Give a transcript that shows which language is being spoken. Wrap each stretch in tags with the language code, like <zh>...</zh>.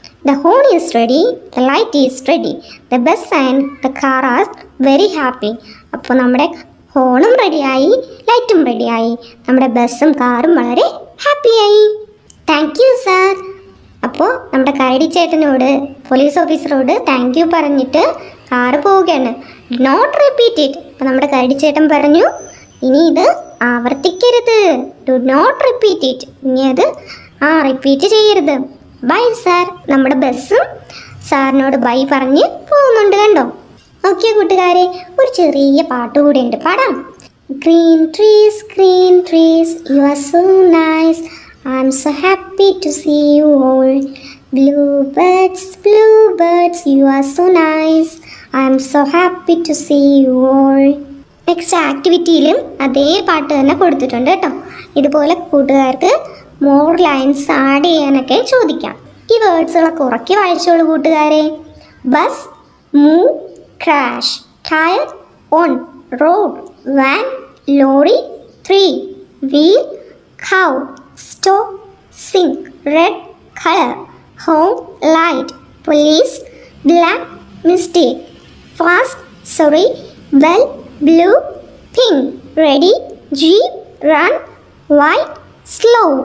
<en>The horn is ready, the light is ready, the bus and the car are very happy.</en> <ml>അപ്പോൾ നമ്മുടെ ഹോണും റെഡിയായി, ലൈറ്റും റെഡിയായി. നമ്മുടെ ബസ്സും കാറും വളരെ ഹാപ്പിയായി.</ml> <en>Thank you sir.</en> <ml>അപ്പോൾ നമ്മുടെ കരടി ചേട്ടനോട് പോലീസ് ഓഫീസറോട് താങ്ക് യു പറഞ്ഞിട്ട് കാറ് പോവുകയാണ്.</ml> <en>Not repeat it.</en> <ml>അപ്പോൾ നമ്മുടെ കരടി ചേട്ടൻ പറഞ്ഞു ഇനി ഇത് ആവർത്തിക്കരുത്.</ml> <en>Do not repeat it.</en> <ml>ഇനി അത് റിപ്പീറ്റ് ചെയ്യരുത്. Bye sir. നമ്മുടെ ബസ്സും സാറിനോട് ബൈ പറഞ്ഞ് പോകുന്നുണ്ട്. കണ്ടോ? ഓക്കെ കൂട്ടുകാരെ, ഒരു ചെറിയ പാട്ട് കൂടെ ഉണ്ട്, പാടാം.</ml> <en>green trees, you are so nice, I'm so happy to see you all. Bluebirds, you are so nice, I'm so happy to see you all.</en> <ml>Next ആക്ടിവിറ്റിയിലും അതേ പാട്ട് തന്നെ കൊടുത്തിട്ടുണ്ട് കേട്ടോ. ഇതുപോലെ കൂട്ടുകാർക്ക്</ml> <en>more lines add</en> <ml>ചെയ്യാനൊക്കെ ചോദിക്കാം. ഈ വേർഡ്സുകളൊക്കെ ഉറക്കി വായിച്ചോളൂ കൂട്ടുകാരെ.</ml> <en>Bus, move, crash, tyre, on, road, van, lorry, tree, wheel, cow, stop, sink, red colour, home, light, police, black, mistake, fast, sorry, bell, blue, pink, ready, jeep, run, white, slow.</en>